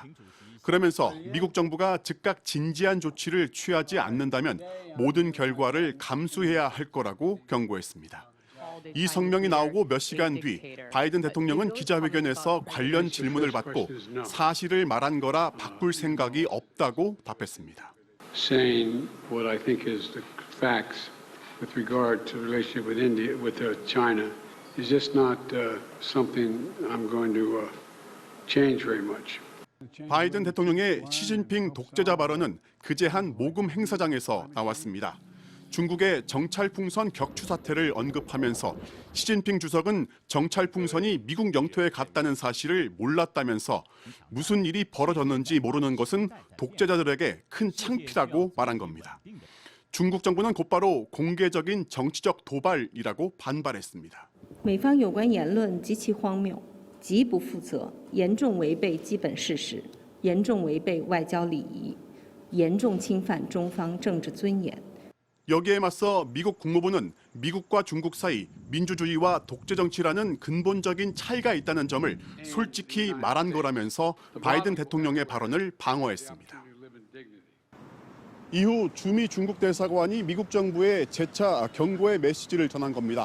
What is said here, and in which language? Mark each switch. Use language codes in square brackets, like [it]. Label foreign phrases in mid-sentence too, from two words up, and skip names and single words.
[ko] 그러면서 미국 정부가 즉각 진지한 조치를 취하지 않는다면 모든 결과를 감수해야 할 거라고 경고했습니다. 이 성명이 나오고 몇 시간 뒤 바이든 대통령은 기자회견에서 관련 질문을 받고 사실을 말한 거라 바꿀 생각이 없다고 답했습니다. [en] Saying what I think is the facts with regard to the relationship with India, with China, is just not something I'm going to change very much. [ko] 바이든 대통령의 시진핑 독재자 발언은 그제 한 모금 행사장에서 나왔습니다. 중국의 정찰풍선 격추 사태를 언급하면서 시진핑 주석은 정찰풍선이 미국 영토에 갔다는 사실을 몰랐다면서 무슨 일이 벌어졌는지 모르는 것은 독재자들에게 큰 창피라고 말한 겁니다. 중국 정부는 곧바로 공개적인 정치적 도발이라고 반발했습니다. [zh] 美方有关言论极其荒谬，极不负责，严重违背基本事实，严重违背外交礼仪，严重侵犯中方政治尊严。 [ko] 여기에 맞서 미국 국무부는 미국과 중국 사이 민주주의와 독재 정치라는 근본적인 차이가 있다는 점을 솔직히 말한 거라면서 바이든 대통령의 발언을 방어했습니다. 이후 주미 중국 대사관이 미국 정부에 재차 경고의 메시지를 전한 겁니다.